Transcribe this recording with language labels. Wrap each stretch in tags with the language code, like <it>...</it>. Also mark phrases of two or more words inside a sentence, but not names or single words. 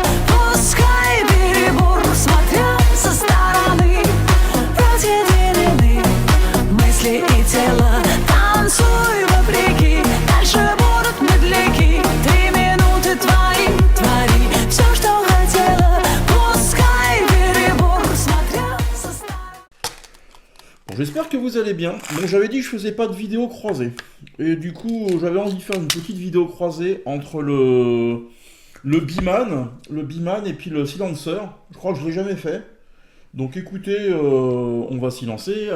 <ru>Пускай перебор, смотря со стороны, разъединены мысли и тело. Танцуй, вопреки, дальше будут медляки. 3 минуты твои, твори все, что хотела. Пускай перебор, смотря со стороны.</ru> <fr>Bon, j'espère que vous allez bien. Bon, j'avais dit que je faisais pas de vidéo croisée. Et du coup, j'avais envie de faire une petite vidéo croisée entre le B-Man et puis le silencer. Je crois que je l'ai jamais fait. Donc écoutez, on va s'y lancer.</fr>